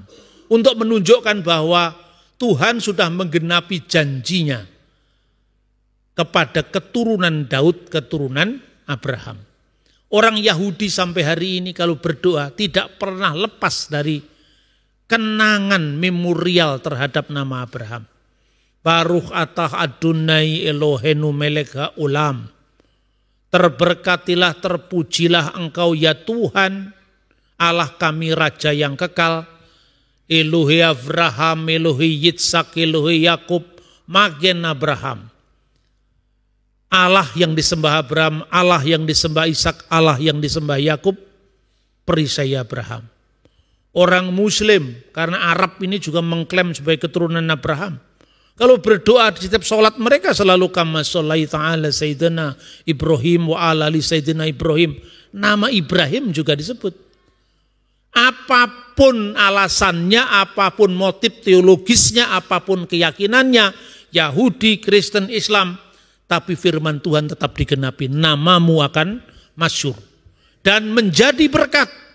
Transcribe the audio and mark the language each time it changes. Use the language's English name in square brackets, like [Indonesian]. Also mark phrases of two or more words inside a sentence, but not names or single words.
[Indonesian] Untuk menunjukkan bahwa Tuhan sudah menggenapi janjinya kepada keturunan Daud, keturunan Abraham. Orang Yahudi sampai hari ini kalau berdoa tidak pernah lepas dari kenangan memorial terhadap nama Abraham. [Hebrew] ברוך אתה אדני אלהינו מלך העולם. [Indonesian] Terberkatilah, terpujilah engkau ya Tuhan, Allah kami Raja yang kekal, [Hebrew] אלהי אברהם, אלהי יצחק, אלהי יעקב, מגן אברהם. [Indonesian] Allah yang disembah Abraham, Allah yang disembah Ishak, Allah yang disembah Yakub, perisai Abraham. Orang Muslim, karena Arab ini juga mengklaim sebagai keturunan Abraham. Kalau berdoa di setiap sholat mereka selalu [Arabic] كما صليت على سيدنا إبراهيم وعلى آل سيدنا إبراهيم. [Indonesian] Nama Ibrahim juga disebut. Apapun alasannya, apapun motif teologisnya, apapun keyakinannya, Yahudi, Kristen, Islam, tapi firman Tuhan tetap digenapi, namamu akan masyhur dan menjadi berkat.